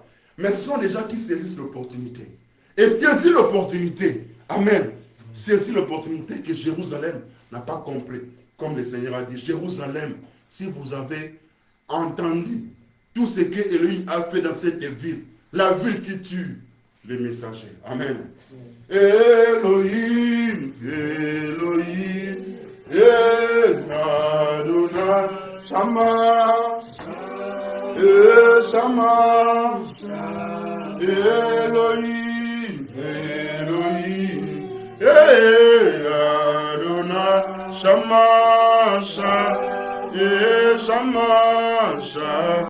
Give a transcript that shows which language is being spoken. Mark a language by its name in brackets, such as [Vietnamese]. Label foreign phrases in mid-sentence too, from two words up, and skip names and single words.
[French] Mais ce sont des gens qui saisissent l'opportunité. Et saisir l'opportunité, amen, saisir l'opportunité que Jérusalem n'a pas compris. Comme le Seigneur a dit, Jérusalem, si vous avez entendu tout ce que Elohim a fait dans cette ville, la ville qui tue les messagers. Amen. [Hebrew] אלוהים אלוהים אדוני שמע שמע אלוהים אלוהים אדוני שמע שמע שמע.